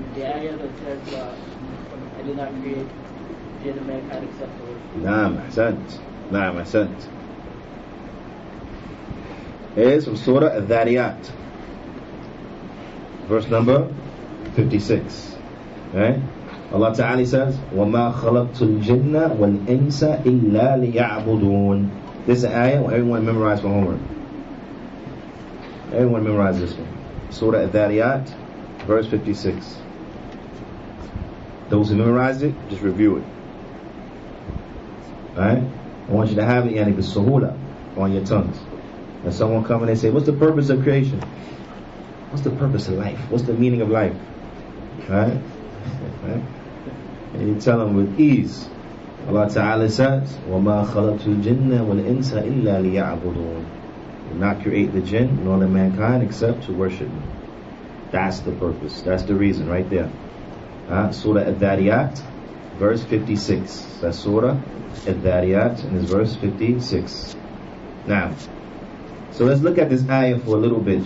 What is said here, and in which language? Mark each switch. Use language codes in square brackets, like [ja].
[en] The ayah that says, I did not create jinn and mankind except for worship. [ar] نعم أحسنت. نعم أحسنت. [en] Is from Surah Al-Dhariyat, verse number 56. Right? Allah Ta'ala says, [ar] وَمَا خَلَقْتُ الْجِنَّ وَالْإِنسَ إِلَّا لِيَعْبُدُونَ. [en] This is an ayah everyone memorize for homework. Everyone memorize this one. Surah Al-Dhariyat, verse 56. Those who memorize it, just review it. Alright? I want you to have it [ar] yani bisuhula [en] on your tongues. When someone come and they say, what's the purpose of creation? What's the purpose of life? What's the meaning of life? Right? Right? And you tell them with ease. Allah Ta'ala says, [ar] وَمَا خَلَقْتُ الْجِنَّ وَالْإِنسَ إِلَّا لِيَعْبُدُونَ. [en] Did not create the jinn nor the mankind except to worship me. That's the purpose. That's the reason right there. Surah Al-Dhariyat, verse 56. That's Surah Al-Dhariyat, and it's verse 56. Now, so let's look at this ayah for a little bit.